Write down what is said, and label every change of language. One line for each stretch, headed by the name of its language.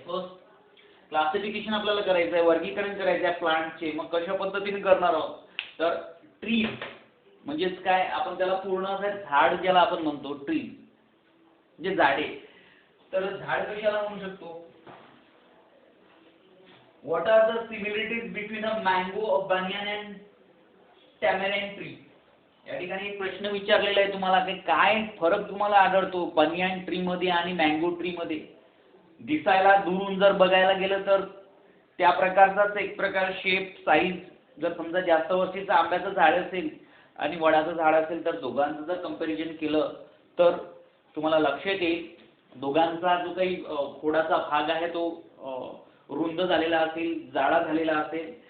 Marathi: First classification आपल्याला करायचं आहे, वर्गीकरण करायचं आहे प्लांटचे. मग कशा पद्धतीने करणार आहोत? तर ट्रीज म्हणजेच काय, आपण त्याला पूर्ण झाड ज्याला आपण म्हणतो ट्रीज म्हणजे झाडे. तर झाड कशाला म्हणू शकतो?
English: What are the similarities between a mango, a banyan and tamarind tree?
Marathi: या ठिकाणी एक प्रश्न विचारलेला आहे तुम्हाला की काय फरक तुम्हाला आढळतो बनियान ट्री मध्ये आणि मँगो ट्री मध्ये. दिसायला दुरून जर बघायला गेलं तर त्या प्रकारचाच एक प्रकार, शेप, साईज. जर समजा जास्त वर्षीचं आंब्याचं झाड असेल आणि वडाचं झाड असेल तर दोघांचं जर कंपॅरिझन केलं तर तुम्हाला लक्षात येईल दोघांचा जो काही खोडाचा भाग आहे तो रुंद झालेला असेल, जाडा झालेला असेल.